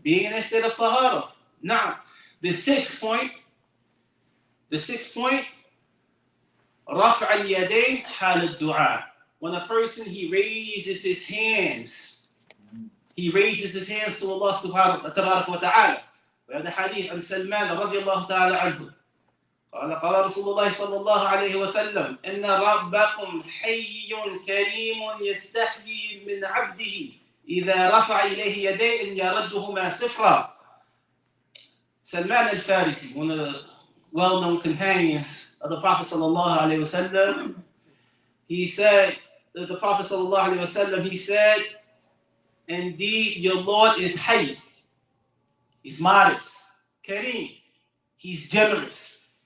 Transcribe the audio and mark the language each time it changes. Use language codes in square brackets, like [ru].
[en] Now, the sixth point, [ar] رفع اليدين حال الدعاء. [en] When a person, he raises his hands to Allah subhanahu wa ta'ala. We have the hadith [ar] عن سلمان رضي الله تعالى عنه. قال رسول الله صلى الله عليه وسلم إن ربكم حي كريم يستحيي من عبده إذا رفع إليه يديه أن يردهما صفرا. [en] Salman al-Farisi, one of the well-known companions of the Prophet sallallahu alaihi wasallam, he said, the Prophet sallallahu alaihi wasallam, he said, indeed your Lord is hayy. He's modest, kareem. He's generous.